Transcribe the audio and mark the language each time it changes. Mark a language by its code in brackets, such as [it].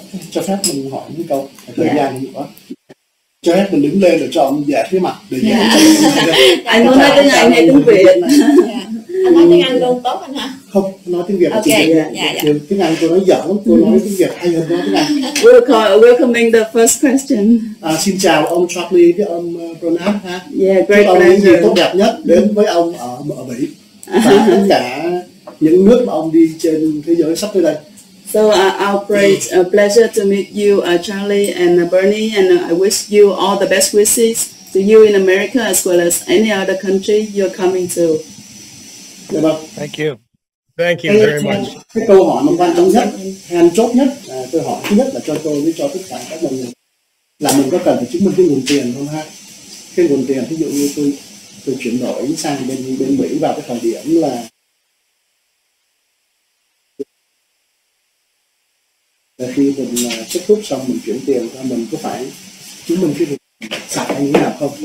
[vi] Cho phép mình hỏi những câu, thời gian nhiều quá. Cho phép mình đứng lên để cho ông giải phía mặt để anh muốn nói tiếng Anh hay tiếng Việt? Anh nói tiếng Anh luôn tốt anh hả? Không, nói tiếng Việt. [en] Okay. [vi] Tiếng Anh tôi nói dở lắm, tôi nói tiếng Việt hay hơn nói tiếng Anh. [en] Welcoming the first question. [vi] Xin chào ông Charlie với ông Bernard ha. [en] Yeah, [vi] chúc ông những gì tốt đẹp nhất đến với ông ở Mỹ và tất cả những nước mà ông đi trên thế giới sắp tới đây. [en] So our great pleasure to meet you, Charlie and Bernie, and I wish you all the best wishes to you in America as well as any other country you're coming to. Thank you. Thank you very much. [vi] Cái câu hỏi mà quan trọng nhất, then chốt nhất, tôi hỏi thứ nhất là cho tôi với cho tất cả các đồng nghiệp là mình có cần phải chứng minh cái nguồn tiền không ha? Cái nguồn tiền ví dụ như tôi chuyển đổi sang bên Mỹ vào cái thời điểm là khi mình kết thúc xong mình chuyển tiền ra, mình có phải chứng minh cái việc sạch hay như thế nào không?